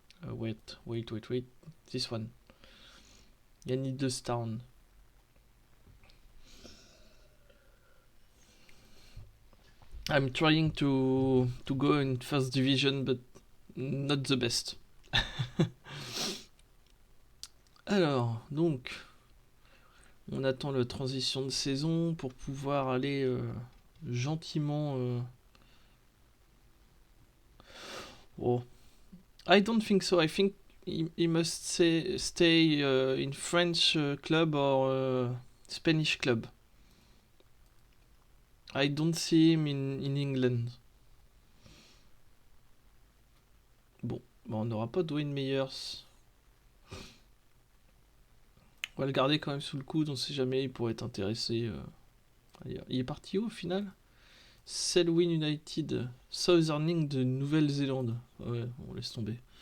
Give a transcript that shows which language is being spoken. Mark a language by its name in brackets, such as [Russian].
[English] Wait. This one. Jan Idlus Town. I'm trying to go in first division, but not the best. [French] Alors, donc, on attend la transition de saison pour pouvoir aller gentiment. [English] Oh, I don't think so. I think he must stay in French club or Spanish club. I don't see him in England. [French] Bon, on n'aura pas Dwayne Meyers. On va le garder quand même sous le coude, on sait jamais, il pourrait être intéressé. Il est parti où au final? Selwyn United, Southerning de Nouvelle-Zélande. Ouais, on laisse tomber.